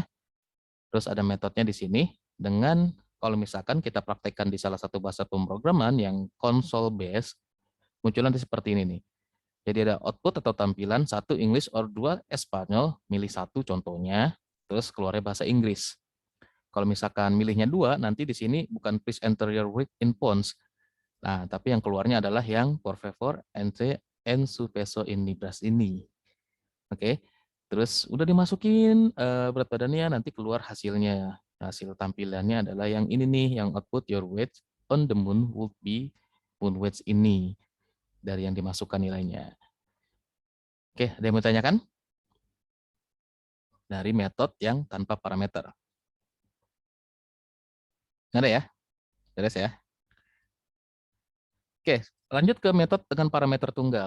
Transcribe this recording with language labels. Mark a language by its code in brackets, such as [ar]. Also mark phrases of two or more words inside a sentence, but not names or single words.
[id] Terus ada metodenya di sini dengan kalau misalkan kita praktekkan di salah satu bahasa pemrograman yang [en] console based, [id] munculan seperti ini nih. Jadi ada output atau tampilan 1 [en] English or [id] 2 Espanyol, milih 1 contohnya, terus keluarnya bahasa Inggris. Kalau misalkan milihnya 2, nanti di sini bukan [en] please enter your weight in pounds. [id] Nah, tapi yang keluarnya adalah yang [es] por favor entre en su peso in libras [id] ini. Oke. Terus udah dimasukin berat badannya, nanti keluar hasilnya. Hasil tampilannya adalah yang ini nih, yang [en] output your weight on the moon would be moon weights [id] ini dari yang dimasukkan nilainya. Oke, ada yang mau tanyakan? Dari metode yang tanpa parameter. Nggak ada ya? Beres ya? Oke, lanjut ke metode dengan parameter tunggal.